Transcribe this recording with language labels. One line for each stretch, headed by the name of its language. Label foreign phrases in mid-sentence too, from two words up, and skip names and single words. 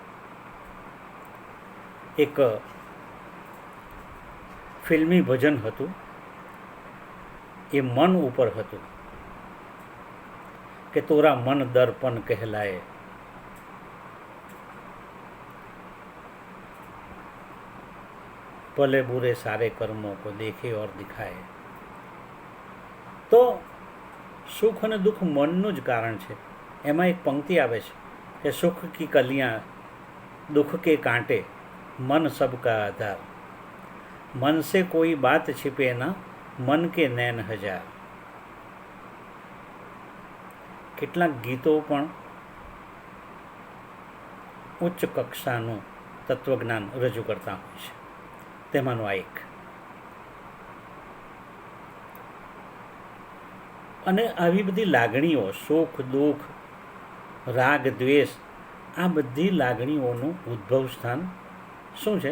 Gujarati: એક ફિલ્મી ભજન હતું, એ મન ઉપર હતું કે
Hindi: तोरा मन दर्पण कहलाए, भले बुरे सारे कर्मों को देखे और दिखाए.
Gujarati: તો સુખ અને દુઃખ મનનું જ કારણ છે. એમાં એક પંક્તિ આવે છે કે
Hindi: सुख की कलियाँ दुख के कांटे मन सबका आधार, मन से कोई बात छिपे ना मन के नैन हजार.
Gujarati: કેટલાક ગીતો પણ ઉચ્ચ કક્ષાનું તત્વજ્ઞાન રજૂ કરતા હોય છે. તેમાંનું આ એક. અને આવી બધી લાગણીઓ, સુખ દુઃખ, રાગ દ્વેષ, આ બધી લાગણીઓનું ઉદ્ભવ સ્થાન શું છે?